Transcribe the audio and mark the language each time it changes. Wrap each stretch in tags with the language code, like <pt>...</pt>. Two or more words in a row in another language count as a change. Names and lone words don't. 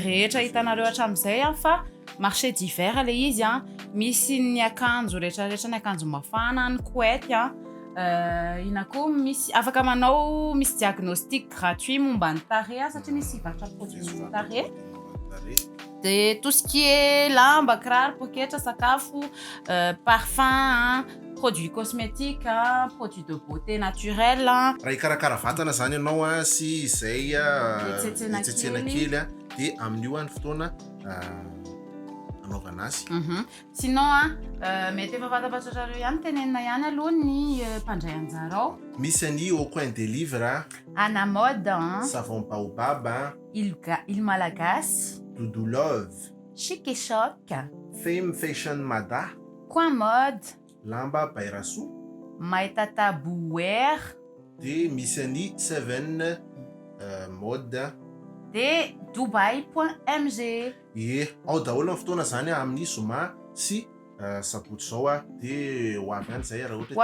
<mg>rehetra hitanareo hatramin'izay fa</mg> <fr>marché d'hiver</fr> <mg>le izy misy ny akanjo rehetrarehetra ny akanjo mafana ny couette ina koa misy afaka manao misy</mg> <fr>diagnostic gratuit</fr> <mg>momba ny tarehy satria misy varotra produit tarehy dia</mg> <fr>tout ce qui est</fr> <mg>lamba, kiraro, poketra, sakafo,</mg> <fr>parfum, produits cosmétiques, produits de beauté naturelle.</fr> <mg>Raha hikarakara vatana zany ianao sy izay itsetsena kely dia amin'io ny fotoana anaovana azy. Sinon mety efa fantapatrareo ihany tenenina ihany aloha ny mpandray anjara ao. Misy any</mg> <fr>au coin des livres,</fr> <mg>Anna Mode, Savon Baobab, Il Malagasy, Doudou Love, Chic et Choc, Fame Fashion Mada, Coin Mode, Lamba Bairassou, Maitata Bouwer, dia misy any Seven Mode, dia Dubai.mg. Ao daholo ny fotoana zany amin'ny zoma sy sabotsy zao dia ho avy ihany zay raha ohatra</mg>